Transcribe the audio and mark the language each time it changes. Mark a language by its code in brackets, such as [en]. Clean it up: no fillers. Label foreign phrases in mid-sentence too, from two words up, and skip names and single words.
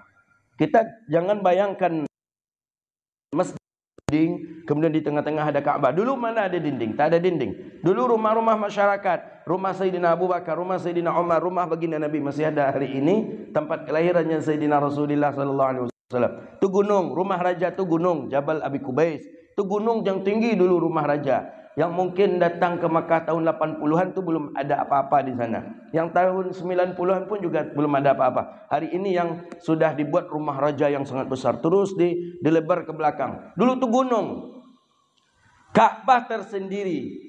[id] Kita jangan bayangkan masjid dinding, kemudian di tengah-tengah ada Ka'bah. Dulu mana ada dinding? Tak ada dinding. Dulu rumah-rumah masyarakat, rumah Sayyidina Abu Bakar, rumah Sayyidina Umar, rumah baginda Nabi masih ada hari ini. Tempat kelahirannya Sayyidina Rasulullah [ar] sallallahu alaihi wasallam. [id] Tu gunung, rumah raja tu gunung Jabal Abi Kubais. Tu gunung yang tinggi dulu rumah raja. Yang mungkin datang ke Makkah tahun 80-an tu belum ada apa-apa di sana. Yang tahun 90-an pun juga belum ada apa-apa. Hari ini yang sudah dibuat rumah raja yang sangat besar, terus dilebar ke belakang. Dulu tu gunung, Ka'bah tersendiri.